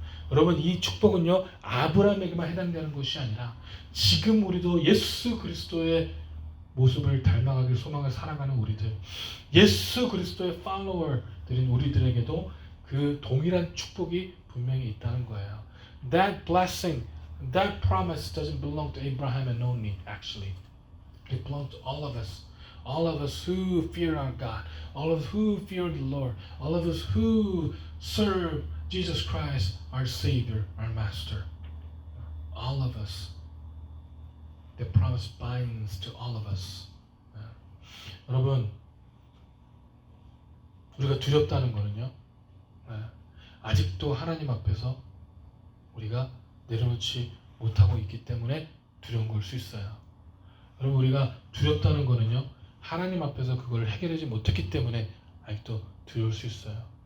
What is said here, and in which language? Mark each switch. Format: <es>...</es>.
<ko>여러분, 이 축복은요, 아브라함에게만 해당되는 것이 아니라 지금 우리도 예수 그리스도의 모습을 닮아가길 소망을 살아가는 우리들, 예수 그리스도의 팔로워들인 우리들에게도 그 동일한 축복이 분명히 있다는 거예요.</ko> <en>That blessing, that promise doesn't belong to Abraham and only, actually. It belongs to all of us. All of us who fear our God, all of us who fear the Lord, all of us who serve Jesus Christ, our Savior, our Master. All of us. The promise binds to all of us.</en> <ko>여러분, 우리가 두렵다는 거는요, 아직도 하나님 앞에서 우리가 내려놓지 못하고 있기 때문에 두려운 걸 수 있어요. 여러분, 우리가 두렵다는 거는요, 하나님 앞에서 그걸 해결하지 못했기 때문에 아직도 두려울 수 있어요.</ko>